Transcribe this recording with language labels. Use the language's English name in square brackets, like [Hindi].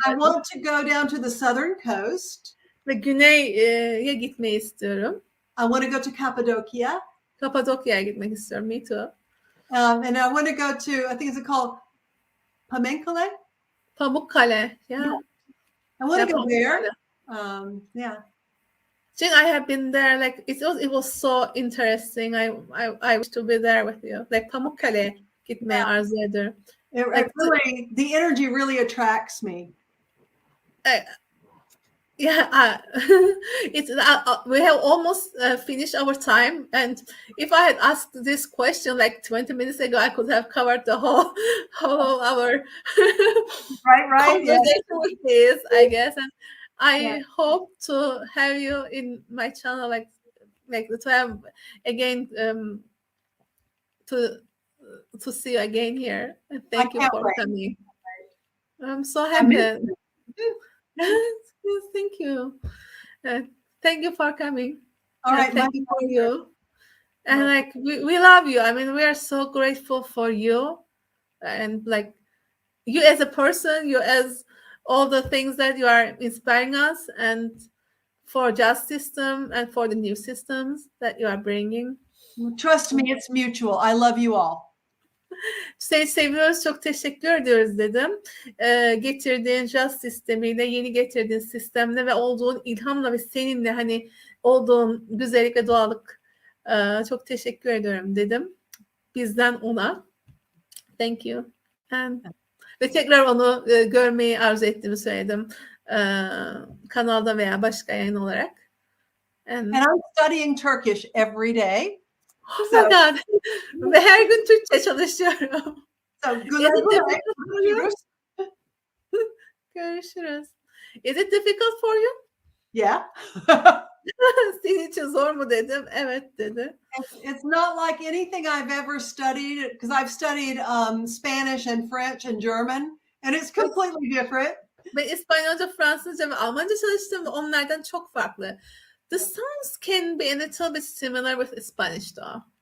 [English] I want to go down to the southern coast. [Turkish] Ve güneye gitmeyi istiyorum. [English] I want to go to Cappadocia. [Turkish] Kapadokya'ya gitmek istiyorum. [English] Me too. And I want to go to, I think it's called Pamukkale. Pamukkale. Yeah. I want to go there. Yeah. Jane, I have been there. It was so interesting. I wish to be there with you. [Turkish] Pamukkale gitmeye arzu ediyorum. [English] The energy really attracts me. Yeah, it's we have almost finished our time, and if I had asked this question like 20 minutes ago, I could have covered the whole our Right. Yes. conversation with this, I guess. And I Yeah. hope to have you in my channel, like to have again, to see you again here. And thank you can't for wait. coming. I'm so I miss happy. you. Yes, thank you. Thank you for coming. All right. Thank you for you. And My- like we love you. I mean, we are so grateful for you, and like you as a person, you as all the things that you are inspiring us, and for just system and for the new systems that you are bringing. Trust me, it's mutual. I love you all. [Turkish] Seni seviyoruz, çok teşekkür ediyoruz dedim. Getirdiğin jazz sistemiyle, yeni getirdiğin sistemle ve olduğun ilhamla ve seninle hani olduğun güzellik ve doğallık, çok teşekkür ediyorum dedim. Bizden ona. [English] Thank you. [Turkish] Ve tekrar onu görmeyi arzu ettiğimi söyledim. Kanalda veya başka yayın olarak. [English] And I'm studying Turkish every day. Oh my God. [Turkish] Ve her gün Türkçe çalışıyorum. [English] So Is it difficult for you? [Turkish] görüşürüz. Görüşürüz. [English] Is it difficult for you? Yeah. [Turkish] Senin için zor mu dedim. Evet dedi. [English] It's not like anything I've ever studied, because I've studied Spanish and French and German, and it's completely different. [Turkish] Ben İspanyolca, Fransızca ve Almanca çalıştım ve onlardan çok farklı. [English] The sounds can be a little bit similar with Spanish though.